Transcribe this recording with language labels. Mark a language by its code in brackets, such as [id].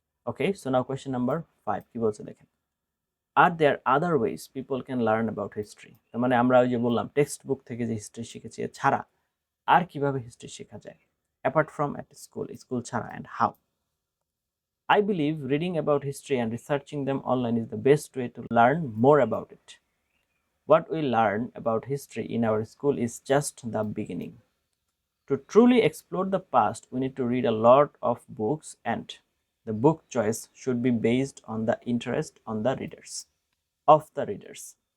[en] Okay, so now question number 5 [bn] কি বলছে দেখেন? [en] Are there other ways people can learn about history? [bn] তার মানে আমরা ওই যে বললাম টেক্সট বুক থেকে যে হিস্ট্রি শিখেছি ছাড়া আর কিভাবে হিস্ট্রি শেখা যায় [en] apart from at school [bn] ছাড়া, [en] and how? I believe reading about history and researching them online is the best way to learn more about it. What we learn about history in our school is just the beginning. To truly explore the past, we need to read a lot of books, and the book choice should be based on the interest of the readers.